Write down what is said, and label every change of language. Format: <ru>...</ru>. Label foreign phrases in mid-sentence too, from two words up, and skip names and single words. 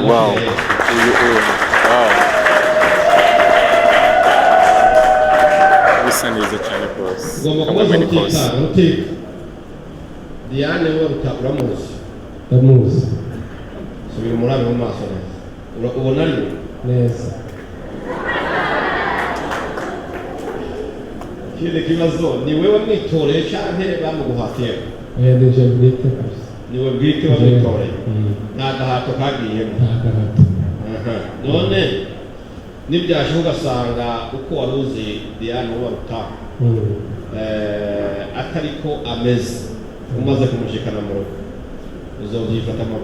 <rw>Wow, wow, bisa neza cyane rwose. ugomba kubaza Rutikanga. Diane we uramuzi? Ndamuzi</rw> <rn>Subira umurabe mu maso neza. Ubona ari neza. Kile kibazo ni wewe mwitoreye canke bamuguhatiye? Nije bwite kabisa. Niwe bwite wamwitoreye? Nta gahato kagiyemo? Nta gahato. None nibyashoboka ugasanga uko waruzi Diane uba Rutanga atariko ameze umaze kumushikana mu rugo uzovyifata mu</rn>